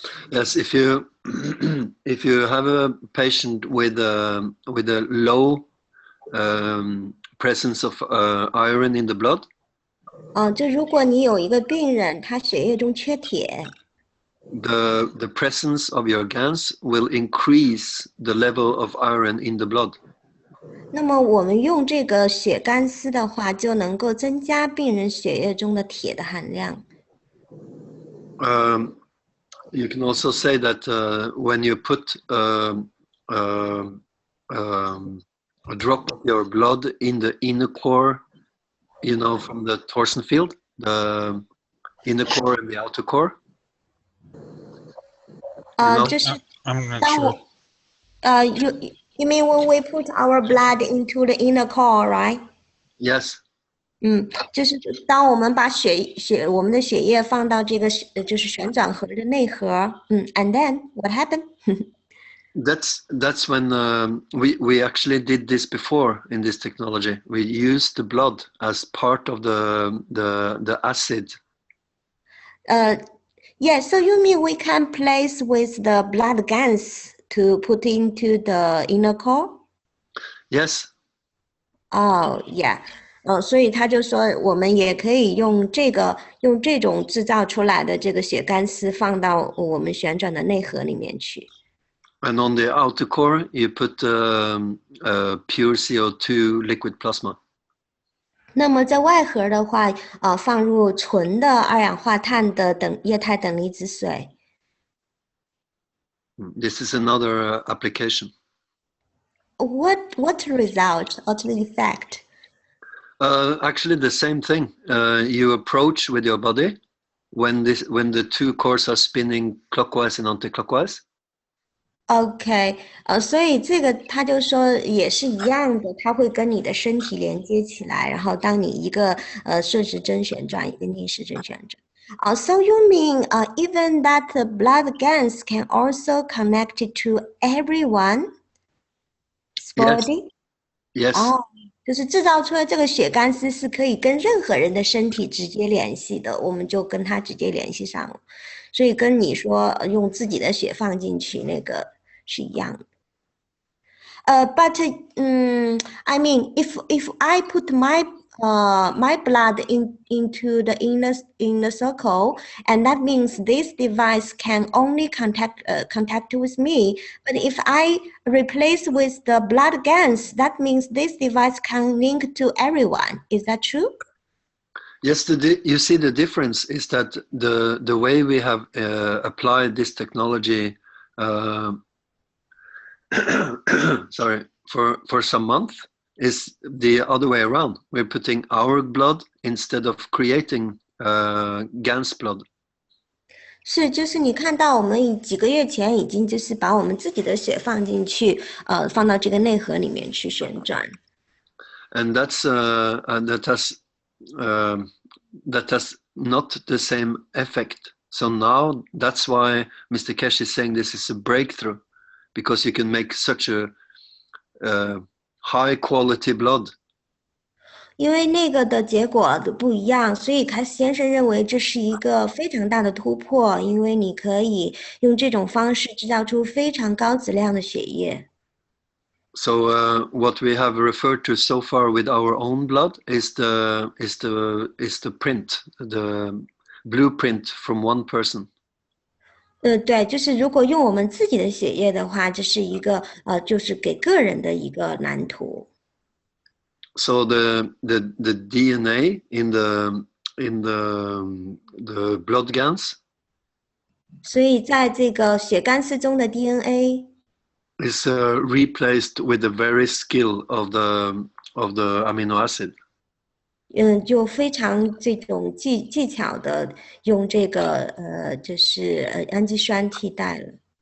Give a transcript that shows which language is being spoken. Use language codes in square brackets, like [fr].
[en] Yes, if you have a patient with a low presence of iron in the blood. [zh] 就如果你有一个病人，他血液中缺铁。 [en] The presence of your GANs will increase the level of iron in the blood. [zh] 那么我们用这个血干丝的话，就能够增加病人血液中的铁的含量。 [en] You can also say that when you put a drop of your blood in the inner core, from the torsion field, the inner core and the outer core. [zh] 就是 [en] I'm not sure. You mean when we put our blood into the inner core, right? Yes. [zh] 就是当我们把我们的血液放到这个就是旋转盒的内核， [en] and then what happened? That's when we actually did this before in this technology. We used the blood as part of the acid. Yeah, so you mean we can place with the blood GANs to put into the inner core? Yes. Oh, yeah. [zh] 所以他就说，我们也可以用这种制造出来的这个血干丝放到我们旋转的内核里面去。 [en] And on the outer core, you put pure CO2 liquid plasma. [zh] 那么在外核的话，放入纯的二氧化碳的液态等离子水。 [en] This is another application. What result? What the effect? Actually, the same thing. You approach with your body when the two cores are spinning clockwise and anti-clockwise. [zh] OK，所以这个他就说也是一样的，它会跟你的身体连接起来，然后当你一个顺时针旋转，一个逆时针旋转。 [en] So you mean even that the blood GANs can also connect to everyone's body? Yes. [zh] 就是制造出来这个血干丝是可以跟任何人的身体直接联系的，我们就跟它直接联系上了。所以跟你说用自己的血放进去那个是一样的。 [en] But I mean, if I put my my blood into the inner circle, and that means this device can only contact with me. But if I replace with the blood GANs, that means this device can link to everyone. Is that true? Yes, you see the difference is that the way we have applied this technology, sorry, for some month is the other way around. We're putting our blood instead of creating GAN's blood. [zh] 是，就是你看到我们几个月前已经就是把我们自己的血放进去，放到这个内核里面去旋转。 [en] And that has not the same effect. So now that's why Mr. Keshe is saying this is a breakthrough, because you can make such a high quality blood. [zh] 因为那个的结果不一样，所以凯斯先生认为这是一个非常大的突破，因为你可以用这种方式制造出非常高质量的血液。 [en] So what we have referred to so far with our own blood is the print, the blueprint from one person. [zh] 对，就是如果用我们自己的血液的话，这是一个就是给个人的一个蓝图。 [en] So the DNA in the blood GANs [zh] 所以在这个血干丝中的 DNA [en] is replaced with the very skill of the amino acid. [zh] 就非常这种技巧的用这个就是氨基酸替代了。